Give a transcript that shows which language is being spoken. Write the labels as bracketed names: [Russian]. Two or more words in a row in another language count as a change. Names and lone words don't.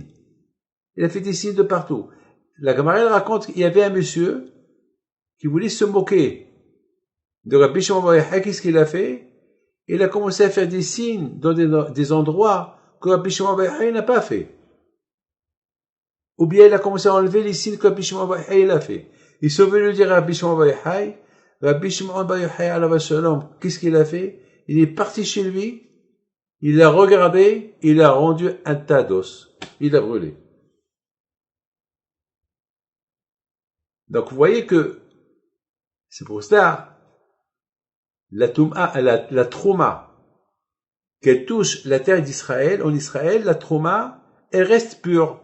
[French] Il a fait des signes de partout. La Gemara raconte qu'il y avait un monsieur qui voulait se moquer de Rabbi Shimon bar Yochai. Qu'est-ce qu'il a fait? Il a commencé à faire des signes dans des endroits que Rabbi Shimon bar Yochai n'a pas fait. Ou bien il a commencé à enlever les signes que Rabbi Shimon bar Yochai a fait. Ils sont venus dire à Rabbi Shimon bar Yochai, Rabbi Shimon bar Yochai [Hebrew] עליו השלום, [French] qu'est-ce qu'il a fait? Il est parti chez lui, il l'a regardé, il a rendu un tas d'os. Il l'a brûlé. Donc vous voyez que c'est pour ça la Trouma qu'elle touche la terre d'Israël, en Israël, la Trouma, elle reste pure.